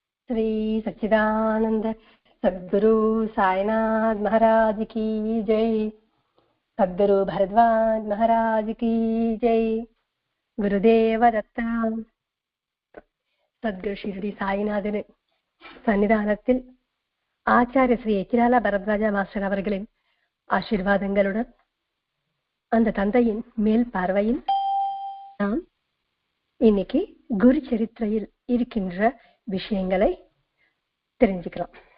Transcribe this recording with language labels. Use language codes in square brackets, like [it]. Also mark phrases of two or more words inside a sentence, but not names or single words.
[hi] श्री सच्चिदानंद सद्गुरु साईनाथ महाराज की जय। सद्गुरु भरद्वाज महाराज की जय। [mr] गुरुदेव दत्ता. [ta] சத்குரு ஸ்ரீ சாய்நாதன் சன்னிதானத்தில் ஆச்சாரிய ஸ்ரீ எக்கிராலா பரத்வாஜா மாஸ்டர் அவர்களின் ஆசீர்வாதங்களுடன் அந்த தந்தையின் மேல் பார்வையில் நாம் இன்னைக்கு குரு சரித்திரையில் இருக்கின்ற விஷயங்களை தெரிஞ்சுக்கிறோம்.